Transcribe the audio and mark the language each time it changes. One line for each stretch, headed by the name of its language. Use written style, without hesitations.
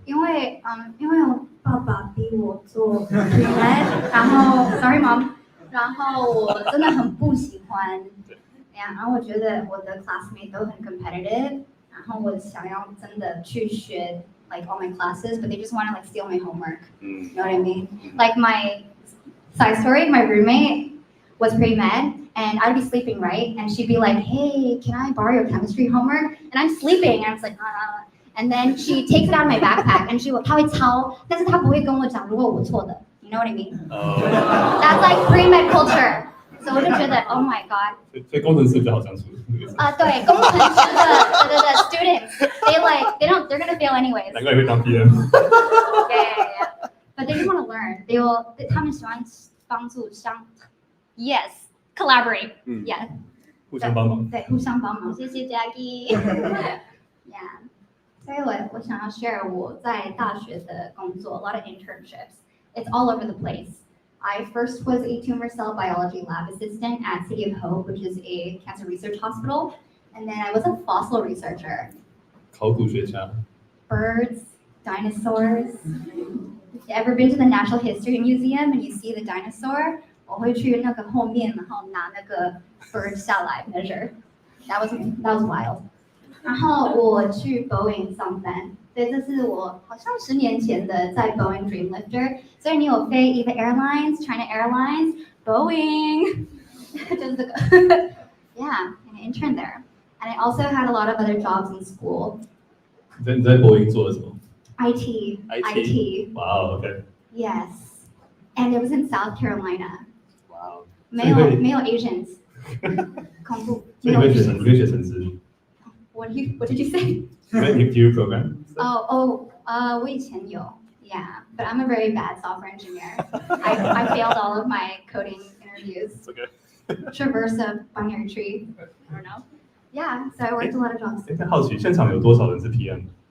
Chinese: 因为我爸爸逼我做 pre-med， 然后
English: sorry mom，
Chinese: 然后我真的很不喜欢，然后我觉得我的 classmate 都很 competitive， 然后我想要真的去学
English: like all my classes, but they just want to like steal my homework. You know what I mean? Like my side story, my roommate was pre-med. And I'd be sleeping, right? And she'd be like, hey, can I borrow your chemistry homework? And I'm sleeping. And I was like, And then she takes it out of my backpack and
Chinese: 她会抄，但是她不会跟我讲如果我错的。
English: You know what I mean? That's like pre-med culture.
Chinese: 所以我就觉得
English: Oh my God。
Chinese: 所以工程师比较好相处。对，工程师的
English: students they're gonna fail anyways。
Chinese: 难怪会当 PM。
English: Yeah. But they just want to learn.
Chinese: 他们喜欢帮助
English: Yes, collaborate. Yeah.
Chinese: 互相帮忙。对，互相帮忙。谢谢 Jackie。Yeah. 所以我想要 share 我在大学的工作
English: a lot of internships. It's all over the place. I first was a tumor cell biology lab assistant at City of Hope, which is a cancer research hospital. And then I was a fossil researcher.
Chinese: 考古学家。
English: Birds, dinosaurs. If you ever been to the Natural History Museum and you see the dinosaur,
Chinese: 我会去那个后面，然后拿那个
English: bird 下来 measure. That was wild.
Chinese: 然后我去 Boeing 上班，所以这是我好像10年前的在 Boeing Dreamlifter。所以你有飞 EVA Airlines, China Airlines, Boeing， 就是这个。
English: Yeah, and I interned there. And I also had a lot of other jobs in school.
Chinese: 你在博英做了什么
English: IT. Wow, okay. Yes. And it was in South Carolina. Wow.
Chinese: 没有 Asians. 恐怖。所以你会学程式。
English: What did you say? Do you program?
Chinese: 我以前有。
English: Yeah, but I'm a very bad software engineer. I failed all of my coding interviews. It's okay. Traverse a binary tree. I don't know. Yeah, so I worked a lot of jobs.
Chinese: 在好奇现场有多少人是 PM？